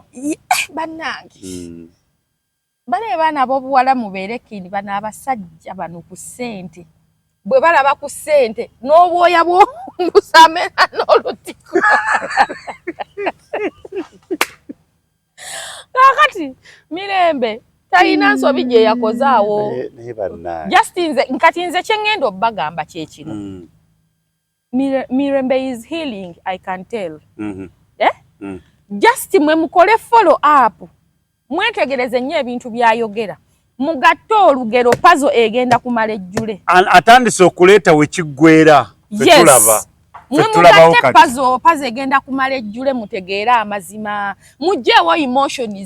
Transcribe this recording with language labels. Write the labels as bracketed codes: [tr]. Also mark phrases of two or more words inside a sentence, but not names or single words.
[lg] bannange bale baana ab'obuwala mubeere kindi bano abasajja bano ku ssente bwe balaba ku ssente n'obwoya bw'omusamera n'olutiko kakati mirembe talina nsobi gye yakozaawo kati nze kye ŋŋenda obbagamba kye kino [en] Mirembe is healing, I can tell. [lg] Just mwe mukole [en] follow up. [lg] Mwetegereze nnyo ebintu byayogera. Mugatte olugero pazo egenda kumala ejjule. Atandise okuleeta wekiggwera. Fetulaba. Mugatte pazo egenda kumala ejjule mutegeera amazima. Mujjeewo emotions.